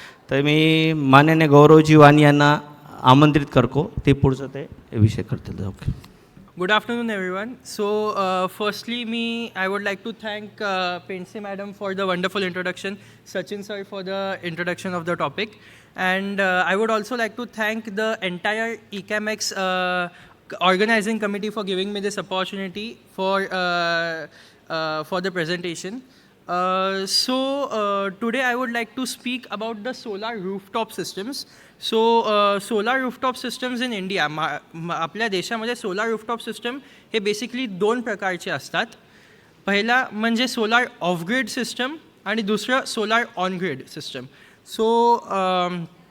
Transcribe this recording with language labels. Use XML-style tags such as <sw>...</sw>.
<mr>तर मी माननीय गौरवजी वाणी यांना आमंत्रित करतो, ते पुढचं ते विषय करतील। Okay,</mr> <en>Good afternoon, everyone. So, firstly, I would like to thank Pense Madam for the wonderful introduction, Sachin sir for the introduction of the topic, and I would also like to thank the entire ECAMX organizing committee for giving me this opportunity for the presentation. Today I would like to speak about the solar rooftop systems. Solar rooftop systems in India,</en> <mr>आपल्या देशामध्ये solar rooftop system हे basically 2 प्रकारचे असतात। पहिला म्हणजे solar of grid system आणि दुसरं solar on grid system.</mr>